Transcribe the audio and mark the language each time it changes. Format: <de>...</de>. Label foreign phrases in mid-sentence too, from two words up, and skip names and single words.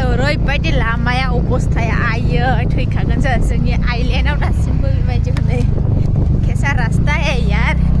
<brx>ओरैबायदि लामाया अबस्थाया आयो थैखागोन जोंनि आइलेण्डआव दासिमबो बेबायदिखौ नै</brx> <hi>कैसा रास्ता है यार</hi>